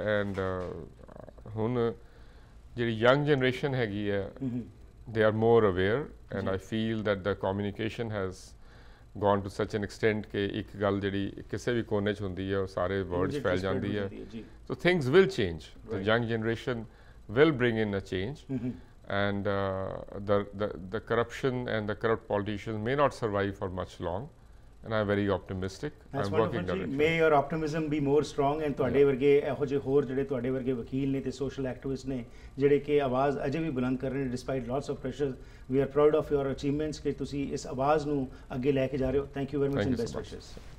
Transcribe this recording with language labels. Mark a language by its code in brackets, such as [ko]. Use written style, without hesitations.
[pa] And ਹੁਣ ਜਿਹੜੀ young generation ਹੈਗੀ ਹੈ, [en] they are more aware, and I feel that the communication has gone to such an extent [pa] ਕਿ ਇੱਕ ਗੱਲ ਜਿਹੜੀ ਕਿਸੇ ਵੀ ਕੋਨੇ 'ਚ ਹੁੰਦੀ ਹੈ ਉਹ ਸਾਰੇ ਵਰਡਸ ਫੈਲ ਜਾਂਦੀ ਹੈ। [en] So things will change. The young generation will bring in a change, and the corruption and the corrupt politicians may not survive for much long. And I'm very optimistic. I'm working on it. May your optimism be more strong, and [pa] ਤੁਹਾਡੇ ਵਰਗੇ ਇਹੋ ਜਿਹੇ ਹੋਰ ਜਿਹੜੇ ਤੁਹਾਡੇ ਵਰਗੇ ਵਕੀਲ ਨੇ ਤੇ ਸੋਸ਼ਲ ਐਕਟਿਵਿਸਟ ਨੇ ਜਿਹੜੇ ਕਿ ਆਵਾਜ਼ ਅਜੇ ਵੀ ਬੁਲੰਦ ਕਰ ਰਹੇ ਨੇ [en] Despite lots of pressure. We are proud of your achievements [pa] ਕਿ ਤੁਸੀਂ ਇਸ ਆਵਾਜ਼ ਨੂੰ ਅੱਗੇ ਲੈ ਕੇ ਜਾ ਰਹੇ ਹੋ। [en] Thank you very much and best wishes.